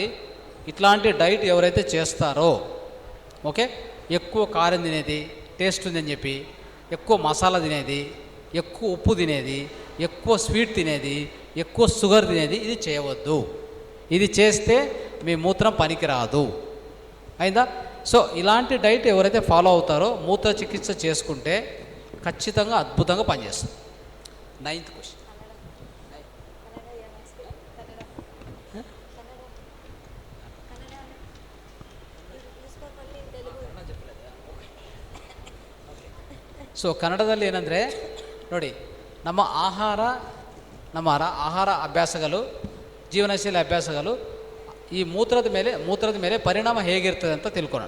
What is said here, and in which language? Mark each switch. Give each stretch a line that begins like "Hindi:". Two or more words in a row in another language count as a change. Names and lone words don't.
Telugu: ఇట్లాంటి డైట్ ఎవరైతే చేస్తారో, ఓకే, ఎక్కువ కారం తినేది, టేస్ట్ ఉందని చెప్పి ఎక్కువ మసాలా తినేది, ఎక్కువ ఉప్పు తినేది, ఎక్కువ స్వీట్ తినేది, ఎక్కువ షుగర్ తినేది, ఇది చేయవద్దు. ఇది చేస్తే మీ మూత్రం పనికిరాదు. అయిందా? సో ఇలాంటి డైట్ ఎవరైతే ఫాలో అవుతారో మూత్ర చికిత్స చేసుకుంటే ఖచ్చితంగా అద్భుతంగా పనిచేస్తుంది. 9th క్వశ్చన్.
Kannada: ಸೊ ಕನ್ನಡದಲ್ಲಿ ಏನಂದರೆ ನೋಡಿ, ನಮ್ಮ ಆಹಾರ ಅಭ್ಯಾಸಗಳು, ಜೀವನಶೈಲಿ ಅಭ್ಯಾಸಗಳು ಈ ಮೂತ್ರದ ಮೇಲೆ ಪರಿಣಾಮ ಹೇಗಿರ್ತದೆ ಅಂತ ತಿಳ್ಕೊಳ್ಳೋಣ.